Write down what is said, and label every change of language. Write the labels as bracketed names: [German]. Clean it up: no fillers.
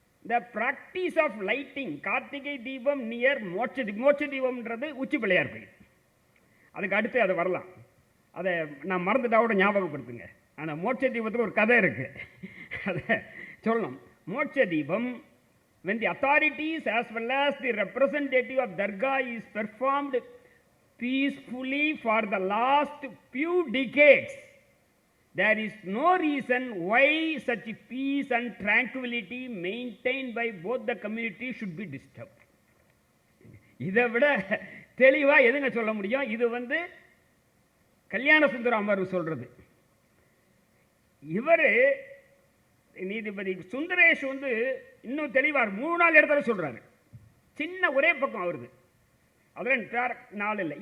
[English] The practice of lighting [Tamil] Karthigai Deepam near மோட்ச தீபம்ன்றது உச்சி பிள்ளையார் கோயில், அதுக்கு அடுத்து அது வரலாம், அதை நான் மறந்துட்டாவோட ஞாபகப்படுத்துங்க. ஆனால் மோட்ச தீபத்துக்கு ஒரு கதை இருக்கு, அதை சொல்லணும். [English] மோட்ச தீபம், when the authorities as well as the representative of Dargah is performed peacefully for the last few decades, there is no reason why such peace and tranquility maintained by both the communities should be disturbed. [Tamil] இதை விட தெளிவாக எதுங்க சொல்ல முடியும்? இது வந்து கல்யாண சுந்தரம் அமர்வு சொல்றது. இவர் நீதிபதி சுந்தரேஷ் வந்து இன்னும் தெளிவார் 3-4 இடத்துல சொல்றாரு. சின்ன ஒரே பக்கம் அவருது, அதில் 4 இல்லை.